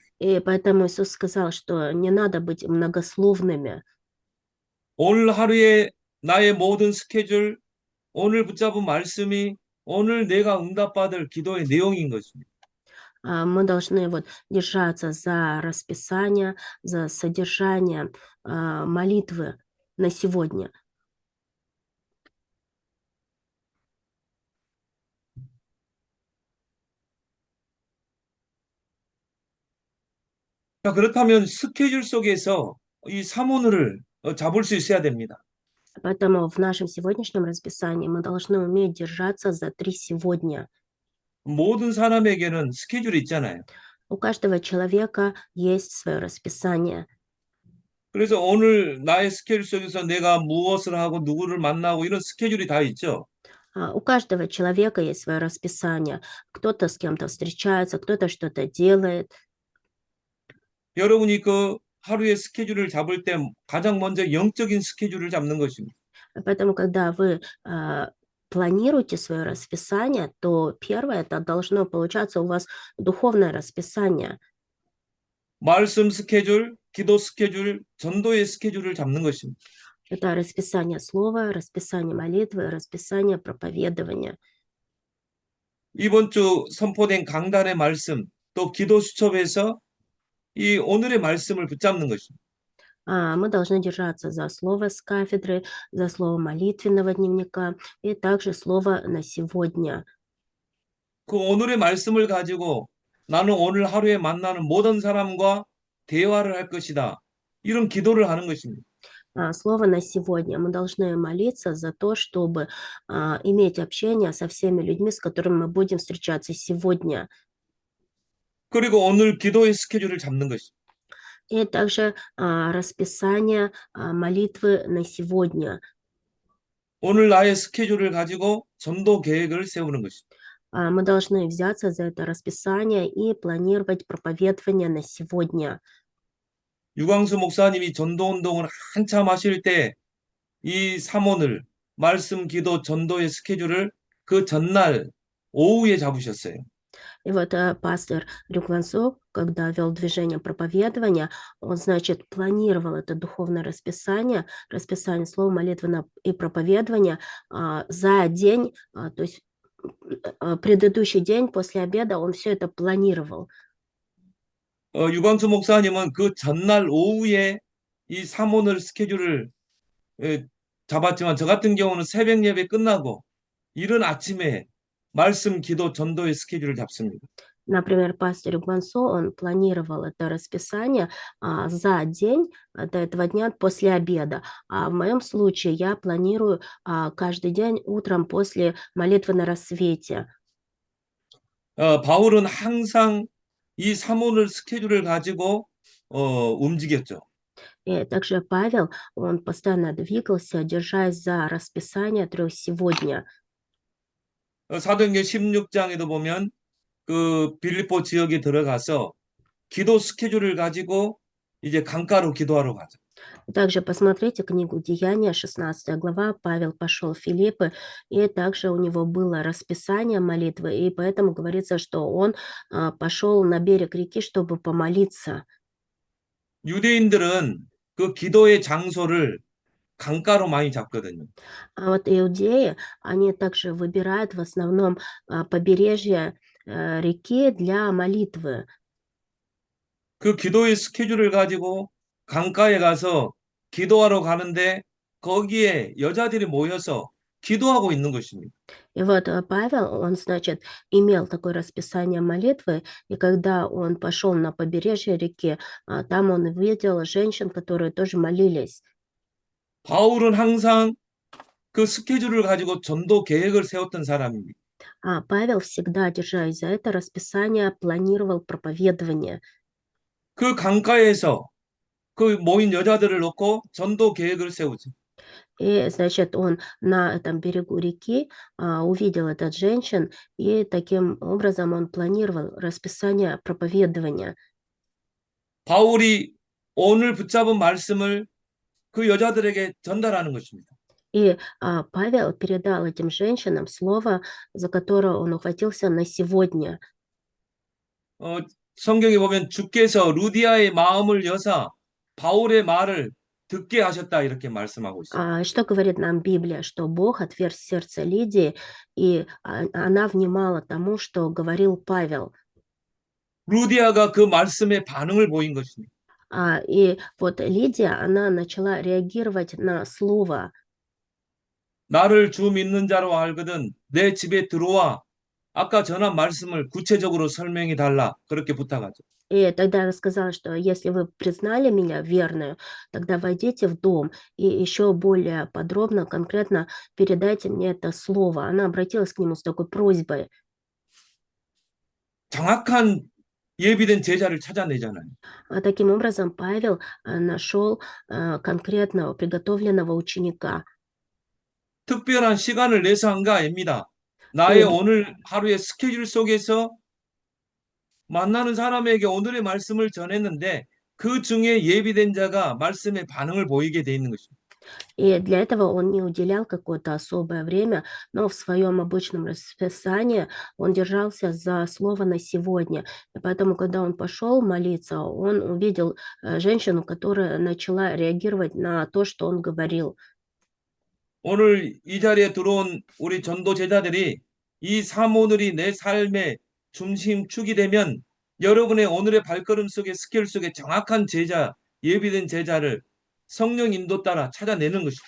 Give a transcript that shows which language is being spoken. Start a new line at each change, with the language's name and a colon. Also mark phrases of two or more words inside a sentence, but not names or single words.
Russian: И поэтому Иисус сказал, что не надо быть многословными.
Korean: 오늘 하루에 나의 모든 스케줄, 오늘 붙잡은 말씀이 오늘 내가 응답받을 기도의 내용인 것입니다.
Russian: Мы должны вот держаться за расписание, за содержание молитвы на сегодня.
Korean: 자, 그렇다면 스케줄 속에서 이 사모늘을 잡을 수 있어야 됩니다.
Russian: Поэтому в нашем сегодняшнем расписании мы должны уметь держаться за 3 сегодня.
Korean: 모든 사람에게는 스케줄이 있잖아요.
Russian: У каждого человека есть свое расписание.
Korean: 그래서 오늘 나의 스케줄 속에서 내가 무엇을 하고 누구를 만나고 이런 스케줄이 다 있죠.
Russian: У каждого человека есть свое расписание. Кто-то с кем-то встречается, кто-то что-то делает.
Korean: 여러분이 그 하루의 스케줄을 잡을 때 가장 먼저 영적인 스케줄을 잡는 것입니다.
Russian: Поэтому, когда вы планируете свое расписание, то первое — это должно получаться у вас духовное расписание.
Korean: 말씀 스케줄, 기도 스케줄, 전도의 스케줄을 잡는 것입니다.
Russian: Это расписание слова, расписание молитвы, расписание проповедования.
Korean: 이번 주 선포된 강단의 말씀, 또 기도 수첩에서 이 오늘의 말씀을 붙잡는 것입니다.
Russian: Мы должны держаться за слово с кафедры, за слово молитвенного дневника и также слово на сегодня.
Korean: 그 오늘의 말씀을 가지고 나는 오늘 하루에 만나는 모든 사람과 대화를 할 것이다. 이런 기도를 하는 것입니다.
Russian: Слово на сегодня. Мы должны молиться за то, чтобы иметь общение со всеми людьми, с которыми мы будем встречаться сегодня.
Korean: 그리고 오늘 기도의 스케줄을 잡는 것입니다.
Russian: И также расписание молитвы на сегодня.
Korean: 오늘 나의 스케줄을 가지고 전도 계획을 세우는 것입니다.
Russian: Мы должны взяться за это расписание и планировать проповедование на сегодня.
Korean: 유광수 목사님이 전도 운동을 한참 하실 때 이 삼원을 말씀, 기도, 전도의 스케줄을 그 전날 오후에 잡으셨어요.
Russian: И вот пастор Рюк Ван Сок, когда вел движение проповедования, он, значит, планировал это духовное расписание, расписание слова, молитвы и проповедования за день, то есть предыдущий день после обеда он все это планировал.
Korean: 유광수 목사님은 그 전날 오후에 이 삼원을 스케줄을 잡았지만 저 같은 경우는 새벽 예배 끝나고 이른 아침에 말씀, 기도, 전도의 스케줄을 잡습니다.
Russian: Например, пастор Рюк Ван Сок, он планировал это расписание за день до этого дня после обеда. А в моем случае я планирую каждый день утром после молитвы на рассвете.
Korean: 바울은 항상 이 삼원을 스케줄을 가지고 움직였죠.
Russian: И также Павел, он постоянно двигался, держась за расписание 3 сегодня.
Korean: 사도행전 16장에도 보면 그 빌립보 지역에 들어가서 기도 스케줄을 가지고 이제 강가로 기도하러 가죠.
Russian: Также посмотрите книгу Деяния, 16 глава. Павел пошел в Филиппы, и также у него было расписание молитвы, и поэтому говорится, что он пошел на берег реки, чтобы помолиться.
Korean: 유대인들은 그 기도의 장소를 강가로 많이 잡거든요.
Russian: А вот иудеи, они также выбирают в основном побережье реки для молитвы.
Korean: 그 기도의 스케줄을 가지고 강가에 가서 기도하러 가는데 거기에 여자들이 모여서 기도하고 있는 것입니다.
Russian: И вот Павел, он, значит, имел такое расписание молитвы, и когда он пошел на побережье реки, там он увидел женщин, которые тоже молились.
Korean: 바울은 항상 그 스케줄을 가지고 전도 계획을 세웠던 사람입니다.
Russian: Павел всегда, держась за это расписание, планировал проповедование.
Korean: 그 강가에서 그 모인 여자들을 놓고 전도 계획을 세우죠.
Russian: И, значит, он на этом берегу реки увидел этот женщин, и таким образом он планировал расписание проповедования.
Korean: 바울이 오늘 붙잡은 말씀을 그 여자들에게 전달하는 것입니다.
Russian: И Павел передал этим женщинам слово, за которое он ухватился на сегодня.
Korean: 성경에 보면 주께서 루디아의 마음을 여사 바울의 말을 듣게 하셨다 이렇게 말씀하고 있어요.
Russian: Что говорит нам Библия? Что Бог отверз сердце Лидии, и она внимала тому, что говорил Павел.
Korean: 루디아가 그 말씀에 반응을 보인 것입니다.
Russian: И вот Лидия, она начала реагировать на слово.
Korean: 나를 주 믿는 자로 알거든 내 집에 들어와 아까 전한 말씀을 구체적으로 설명해 달라 그렇게 부탁하죠.
Russian: И тогда она сказала, что если вы признали меня верную, тогда войдите в дом и еще более подробно, конкретно передайте мне это слово. Она обратилась к нему с такой просьбой.
Korean: 정확한 예비된 제자를 찾아내잖아요.
Russian: Таким образом, Павел нашел конкретного приготовленного ученика.
Korean: 특별한 시간을 내서 한 거 아닙니다. 나의 오늘 하루의 스케줄 속에서 만나는 사람에게 오늘의 말씀을 전했는데 그 중에 예비된 자가 말씀에 반응을 보이게 돼 있는 것입니다.
Russian: И для этого он не уделял какое-то особое время, но в своем обычном расписании он держался за слово на сегодня. И поэтому, когда он пошел молиться, он увидел женщину, которая начала реагировать на то, что он говорил.
Korean: 오늘 이 자리에 들어온 우리 전도 제자들이 이 사모늘이 내 삶의 중심축이 되면 여러분의 오늘의 발걸음 속에 스케줄 속에 정확한 제자, 예비된 제자를 성령 인도 따라 찾아내는 것입니다.